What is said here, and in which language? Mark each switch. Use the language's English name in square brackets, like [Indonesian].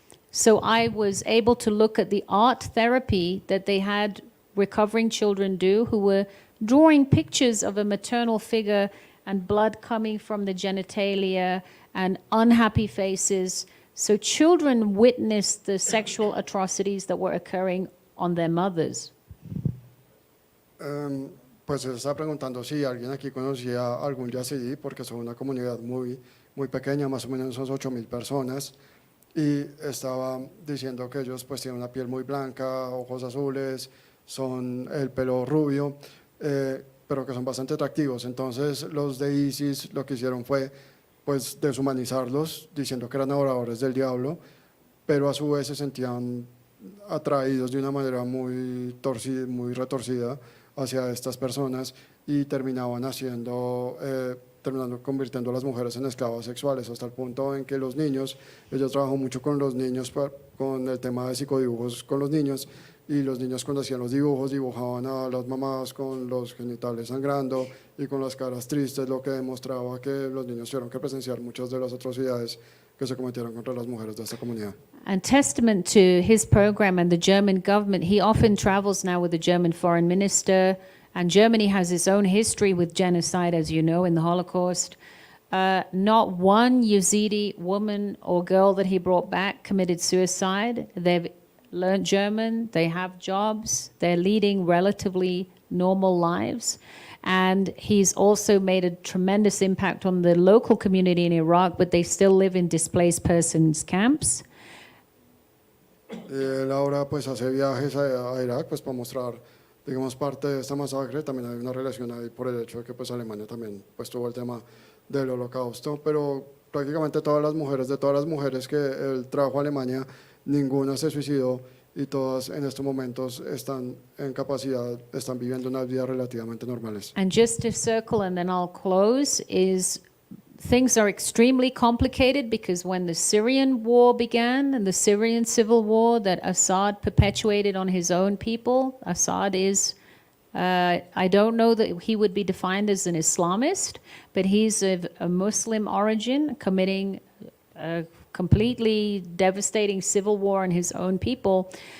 [English] So I was able to look at the art therapy that they had recovering children do, who were drawing pictures of a maternal figure and blood coming from the genitalia and unhappy faces. So children witnessed the sexual atrocities that were occurring on their mothers. [Spanish] Pues se está preguntando si alguien aquí conocía algún yazidí, porque son una comunidad muy pequeña, más o menos son 8,000 personas. Y estaba diciendo que ellos pues tienen una piel muy blanca, ojos azules, son el pelo rubio, pero que son bastante atractivos. Entonces los de ISIS lo que hicieron fue pues deshumanizarlos, diciendo que eran adoradores del diablo, pero a su vez se sentían atraídos de una manera muy torcida, muy retorcida hacia estas personas, y terminaban haciendo terminando convirtiendo a las mujeres en esclavas sexuales, hasta el punto en que los niños, ella trabajó mucho con los niños, con el tema de psicodibujos con los niños, y los niños cuando hacían los dibujos dibujaban a las mamás con los genitales sangrando y con las caras tristes, lo que demostraba que los niños tuvieron que presenciar muchas de las atrocidades que se cometieron contra las mujeres de esta comunidad. [English] And testament to his program and the German government, he often travels now with the German foreign minister, and Germany has its own history with genocide, as you know, in the Holocaust. Not one Yazidi woman or girl that he brought back committed suicide. They've learned German, they have jobs, they're leading relatively normal lives. And he's also made a tremendous impact on the local community in Iraq, but they still live in displaced persons camps. [Spanish] Él ahora pues hace viajes a Irak pues para mostrar, digamos, parte de esta masacre. También hay una relación ahí por el hecho de que pues Alemania también pues tuvo el tema del holocausto, pero prácticamente todas las mujeres que él trajo a Alemania, ninguna se suicidó y todas en estos momentos están en capacidad, están viviendo unas vidas relativamente normales. [English] And just to circle, and then I'll close, is things are extremely complicated because when the Syrian war began and the Syrian civil war that Assad perpetuated on his own people, Assad is, I don't know that he would be defined as an Islamist, but he's of a Muslim origin committing a completely devastating civil war on his own people.